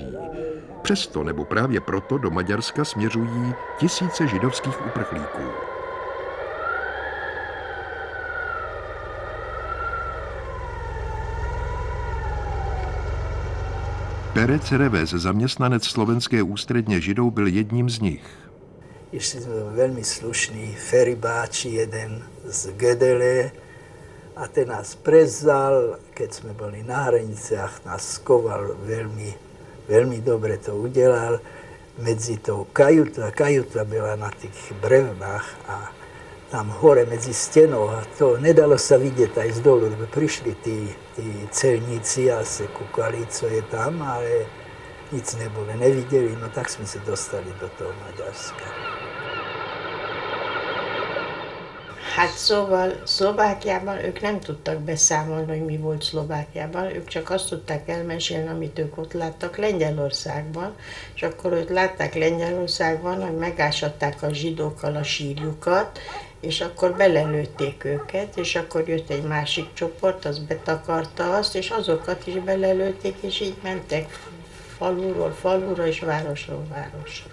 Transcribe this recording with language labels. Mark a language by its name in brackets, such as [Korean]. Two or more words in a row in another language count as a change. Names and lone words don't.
[Czech] Přesto nebo právě proto do Maďarska směřují tisíce židovských uprchlíků. Perec Revez, zaměstnanec slovenské ústředně Židov, byl jedním z nich. [Slovak] Išli sme veľmi slušný feribáči, jeden z Gedele, a ten nás prevzal, keď sme boli na hraniciach, nás skoval veľmi dobre to udelal. Medzi tou kajuta byla na tých brevnách a tam hore medzi stenou, a to nedalo sa vidieť aj z dolu, lebo prišli tí celníci a se kúkali, co je tam, ale nic neboli, nevideli, no tak sme sa dostali do toho Maďarska. [Hungarian] Hát szóval Szlovákiában ők nem tudtak beszámolni, hogy mi volt Szlovákiában, ők csak azt tudták elmesélni, amit ők ott láttak Lengyelországban, és akkor ők látták Lengyelországban, hogy megásatták a zsidókkal a sírjukat, és akkor belelőtték őket, és akkor jött egy másik csoport, az betakarta azt, és azokat is belelőtték, és így mentek faluról falura, és városról városra.